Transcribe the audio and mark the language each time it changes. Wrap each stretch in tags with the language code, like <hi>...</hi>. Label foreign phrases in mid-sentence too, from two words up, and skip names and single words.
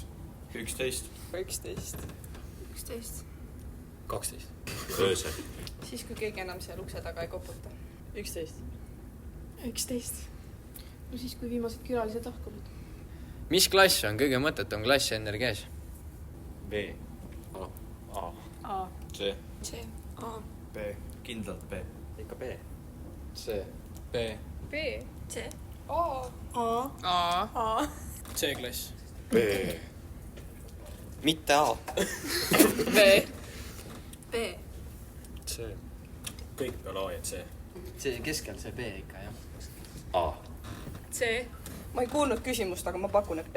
<et>11. 11. 11. 12. Öösel. Siis kui keegi enam seal ukse taga ei koputa. 11. 11. No siis kui viimased külalised lahkuvad. Mis klass on kõige mõttetum klass NRG-s? B. A. A. A. C. C. A. B. Kindlalt B. Ikka B. C. B. B. C. A. A. A. A. C-klass. B. Mitte A. B. B. C. Kõik peale A ja C. See keskel see B ikka, jah. A. C. Ma ei kuulnud küsimust, aga ma pakun, et B.</et>